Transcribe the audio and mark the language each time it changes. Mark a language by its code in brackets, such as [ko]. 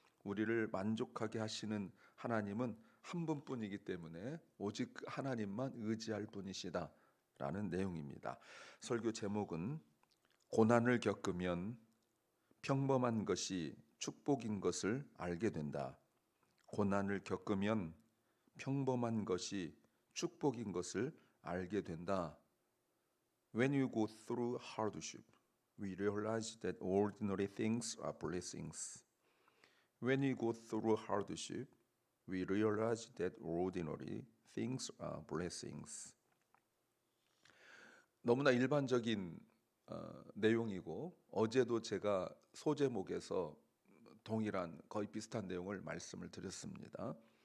[ko] 우리를 만족하게 하시는 하나님은 한 분뿐이기 때문에 오직 하나님만 의지할 분이시다라는 내용입니다. 설교 제목은 고난을 겪으면 평범한 것이 축복인 것을 알게 된다. 고난을 겪으면 평범한 것이 축복인 것을 알게 된다. [en] When you go through hardship, we realize that ordinary things are blessings. When you go through hardship, we realize that ordinary things are blessings. [ko] 너무나 일반적인 내용이고, 어제도 제가 소제목에서 동일한 거의 비슷한 내용을 말씀을 드렸습니다.